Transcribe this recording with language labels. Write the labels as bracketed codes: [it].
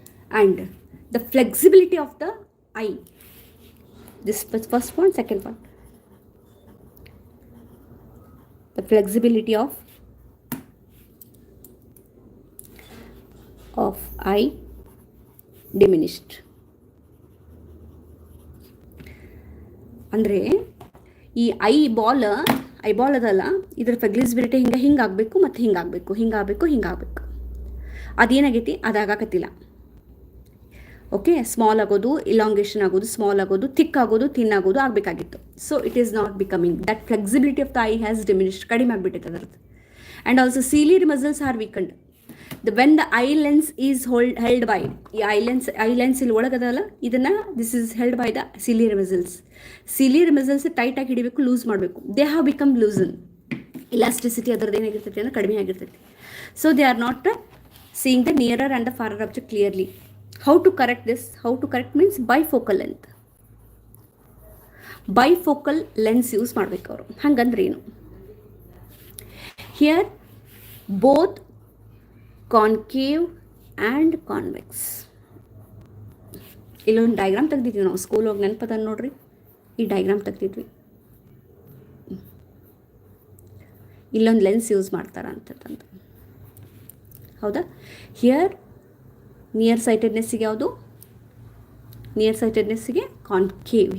[en] And the flexibility of the eye. This first one, second one. The flexibility of eye diminished. [kn] ಅಂದರೆ ಈ eyeball ಅದಲ್ಲ, ಇದ್ರ flexibility ಹಿಂಗಾಗಬೇಕು ಮತ್ತು ಹಿಂಗಾಗಬೇಕು. ಅದೇನಾಗೈತಿ? ಅದಾಗಕತ್ತಿಲ್ಲ. Okay, small ಆಗೋದು, ಇಲಾಂಗೇಷನ್ ಆಗೋದು, ಸ್ಮಾಲ್ ಆಗೋದು, ಥಿಕ್ ಆಗೋದು, ಥಿನ್ ಆಗೋದು ಆಗಬೇಕಾಗಿತ್ತು. [en] So it is not becoming. That flexibility of the eye has diminished, [kn] ಕಡಿಮೆ ಆಗಿಬಿಟ್ಟೈತೆ ಅದರದ್ದು. [en] And also ciliary muscles are weakened. When the eye lens is held by, [kn] ಈ ಐ ಲೆನ್ಸ್ ಇಲ್ಲಿ ಒಳಗದಲ್ಲ, ಇದನ್ನು [en] This is held by the ciliary muscles. [kn] ciliary muscles ಟೈಟಾಗಿ ಹಿಡಿಬೇಕು, loose ಮಾಡಬೇಕು. [en] They have become loosen. [kn] Elasticity ಅದರದ್ದು ಏನಾಗಿರ್ತೈತಿ ಅಂದರೆ ಕಡಿಮೆ ಆಗಿರ್ತೈತಿ. [en] So they are not seeing the nearer and the farther object clearly. How to correct this? How to correct means bifocal length. Bifocal lens use [kn] ಮಾಡಬೇಕು ಅವರು. ಹಂಗಂದ್ರೆ ಏನು? [en] Here both concave and convex. [kn] ಇಲ್ಲೊಂದು diagram ತೆಗ್ದಿದ್ವಿ ನಾವು school ಹೋಗಿ ನೆನಪದ ನೋಡ್ರಿ. ಈ diagram ತೆಗ್ದಿದ್ವಿ. ಇಲ್ಲೊಂದು ಲೆನ್ಸ್ ಯೂಸ್ ಮಾಡ್ತಾರ ಅಂತಂದು, ಹೌದಾ? ಹಿಯರ್ ನಿಯರ್ ಸೈಟೆಡ್ನೆಸ್ಸಿಗೆ ಯಾವುದು? Near ಸೈಟೆಡ್ನೆಸ್ಸಿಗೆ concave.